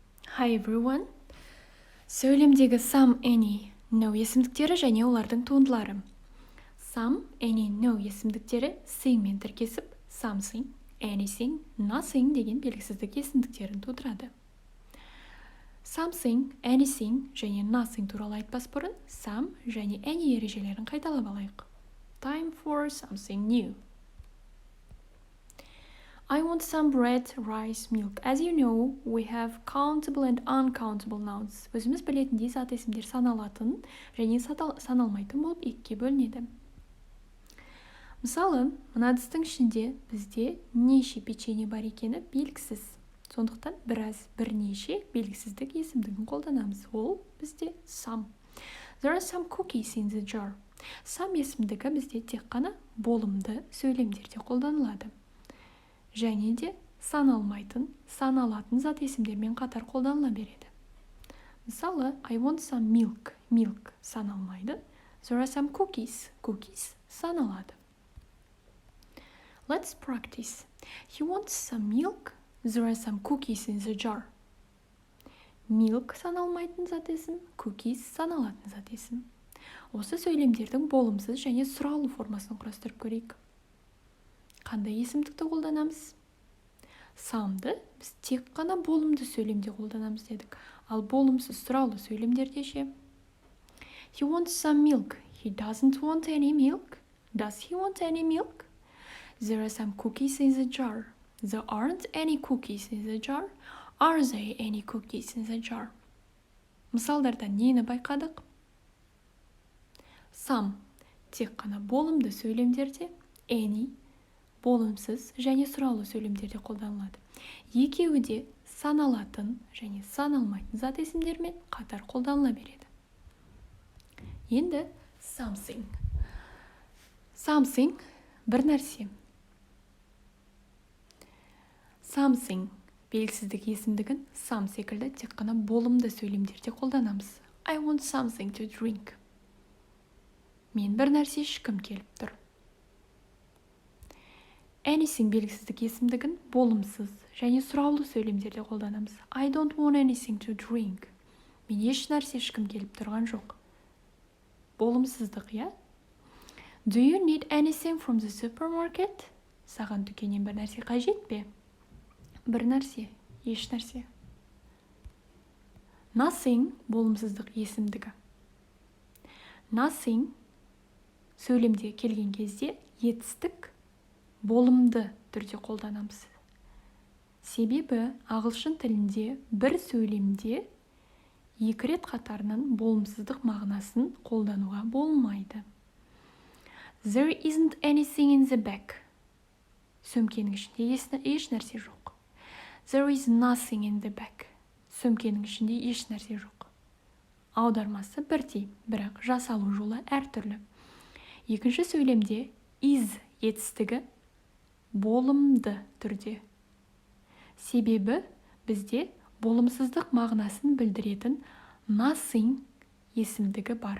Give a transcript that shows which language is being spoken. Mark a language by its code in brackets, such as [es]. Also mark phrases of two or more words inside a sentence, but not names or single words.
[en] Hi everyone. [kk] Сөйлемдегі [en] some, any, no [kk] есімдіктері және олардың туындылары. [en] Some, any, no [kk] есімдіктері sing мен тіркесіп, [en] something, anything, nothing [kk] деген белгісіздік есімдіктерін тудырады. [en] Something, anything [kk] және nothing туралы айтпас бұрын some және any ережелерін қайталап алайық. [en] Time for something new. I want some bread, rice, milk. As you know, we have countable and uncountable nouns. [kk] Өзіміз білетіндей зат есімдер саналатын және саналмайтын болып екіге бөлінеді. Мысалы, мына ыдыстың ішінде бізде неше печенье бар екені белгісіз. Сондықтан бірнеше белгісіздік есімдігін қолданамыз. Ол бізде some. [en] There are some cookies in the jar. [kk] Some есімдігі бізде тек қана болымды сөйлемдерде қолданылады. Және де саналмайтын, саналатын зат есімдермен қатар қолданыла береді. Мысалы, [en] I want some milk. Milk саналмайды. There are some cookies. Cookies саналады. Let's practice. He wants some milk. There are some cookies in the jar. [kk] Milk саналмайтын зат есім, cookies саналатын зат есім. Осы сөйлемдердің болымсыз және сұраулы формасын құрастырып көрейік. Қандай есімдікті қолданамыз? Some'ды біз тек қана болымды сөйлемде қолданамыз дедік. Ал болымсыз сұраулы сөйлемдерде ше. [en] He wants some milk. He doesn't want any milk. Does he want any milk? There are some cookies in the jar. There aren't any cookies in the jar. Are there any cookies in the jar? [kk] Мысалдардан нені байқадық? Some тек қана болымды сөйлемдерде, any болымсыз және сұраулы сөйлемдерде қолданылады. Екеуі де саналатын және саналмайтын зат есімдермен қатар қолданыла береді. Енді something. Something бір нәрсе. Something белгісіздік есімдігін some секілді тек қана болымды сөйлемдерде қолданамыз. [en] I want something to drink. [kk] Мен бір нәрсе ішкім келіп тұр. Anything белгісіздік есімдігін болымсыз және сұраулы сөйлемдерде қолданамыз. [en] I don't want anything to drink. [kk] Мен еш нәрсе ішкім келіп тұрған жоқ. Болымсыздық, я? [en] Do you need anything from the supermarket? [kk] Саған дүкеннен бір нәрсе қажет пе? Бір нәрсе, еш нәрсе. Nothing болымсыздық есімдігі. Nothing сөйлемде келген кезде етістік болымды түрде қолданамыз. Себебі ағылшын тілінде бір сөйлемде екі рет қатарынан болымсыздық мағынасын қолдануға болмайды. [en] There isn't anything in the bag. [kk] Сөмкенің ішінде еш нәрсе жоқ. [en] There is nothing in the bag. [kk] Сөмкенің ішінде еш нәрсе жоқ. Аудармасы бірдей, бірақ жасалу жолы әртүрлі. Екінші сөйлемде is етістігі болымды түрде. Себебі бізде болымсыздық мағынасын білдіретін nothing есімдігі бар.